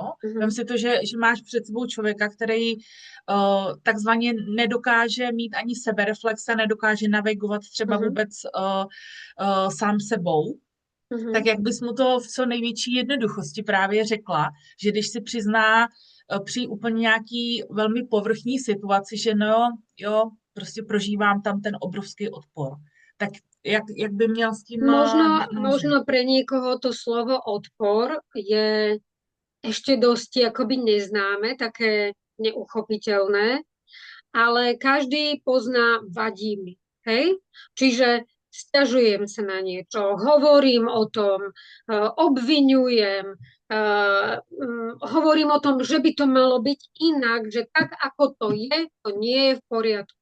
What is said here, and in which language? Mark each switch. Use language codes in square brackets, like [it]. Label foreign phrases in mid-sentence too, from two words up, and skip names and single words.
[cs] Vem si to, že máš před sebou člověka, který takzvaně nedokáže mít ani sebereflexe, nedokáže navigovat třeba vůbec sám sebou, tak jak bys mu to v co největší jednoduchosti právě řekla, že když si přizná při úplně nějaký velmi povrchní situaci, že no jo, prostě prožívám tam ten obrovský odpor. Tak jak by měl s tím [sk] Možno pre niekoho to slovo odpor je ešte dosť akoby neznáme, také neuchopiteľné, ale každý pozná vadí mi. Hej? Čiže sťažujem sa na niečo, hovorím o tom, obviňujem, hovorím o tom, že by to malo byť inak, že tak, ako to je, to nie je v poriadku.